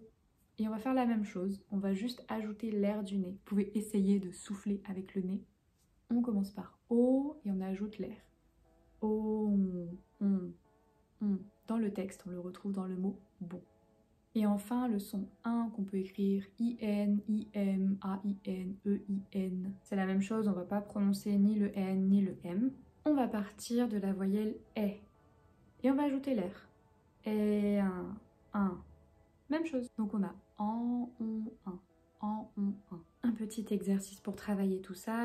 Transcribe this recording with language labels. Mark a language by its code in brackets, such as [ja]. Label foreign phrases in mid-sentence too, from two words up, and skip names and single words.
[fr] Et on va faire la même chose, on va juste ajouter l'air du nez. Vous pouvez essayer de souffler avec le nez. On commence par O et on ajoute l'air. O, on. Dans le texte, on le retrouve dans le mot bon. Et enfin, le son 1 qu'on peut écrire I-N, I-M, A-I-N, E-I-N. C'est la même chose, on ne va pas prononcer ni le N ni le M. On va partir de la voyelle E. Et on va ajouter l'air. Et un. Même chose. Donc on a en, on, en, on, un petit exercice pour travailler tout ça.